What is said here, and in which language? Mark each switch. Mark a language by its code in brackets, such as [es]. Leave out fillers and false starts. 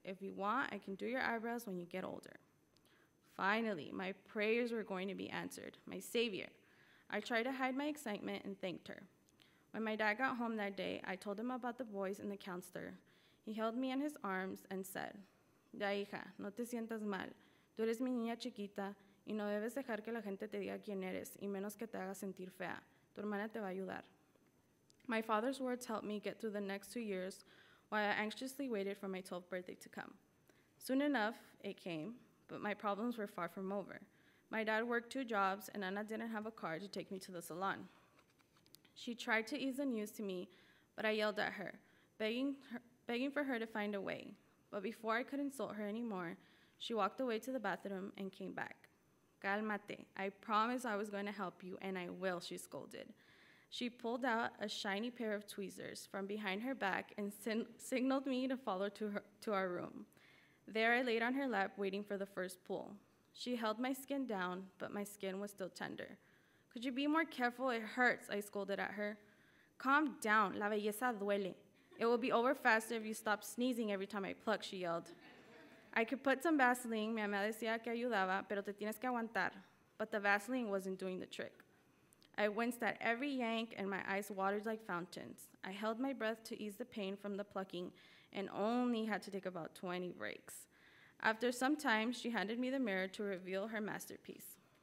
[en] If you want, I can do your eyebrows when you get older." Finally, my prayers were going to be answered. My savior. I tried to hide my excitement and thanked her. When my dad got home that day, I told him about the boys and the counselor. He held me in his arms and said, [es] "Ya, hija, no te sientas mal. Tú eres mi niña chiquita y no debes dejar que la gente te diga quién eres, y menos que te haga sentir fea. Tu hermana te va a ayudar." [en] My father's words helped me get through the next 2 years while I anxiously waited for my 12th birthday to come. Soon enough, it came, but my problems were far from over. My dad worked 2 jobs, and Anna didn't have a car to take me to the salon. She tried to ease the news to me, but I yelled at her, begging for her to find a way. But before I could insult her anymore, she walked away to the bathroom and came back. [es] "Cálmate. [en] I promised I was going to help you, and I will," she scolded. She pulled out a shiny pair of tweezers from behind her back and signaled me to follow to our room. There I laid on her lap, waiting for the first pull. She held my skin down, but my skin was still tender. "Could you be more careful? It hurts," I scolded at her. "Calm down. [es] La belleza duele. [en] It will be over faster if you stop sneezing every time I pluck," she yelled. I could put some Vaseline. [es] Mi mamá decía que ayudaba, pero te tienes que aguantar. [en] But the Vaseline wasn't doing the trick. I winced at every yank, and my eyes watered like fountains. I held my breath to ease the pain from the plucking and only had to take about 20 breaks. After some time, she handed me the mirror to reveal her masterpiece.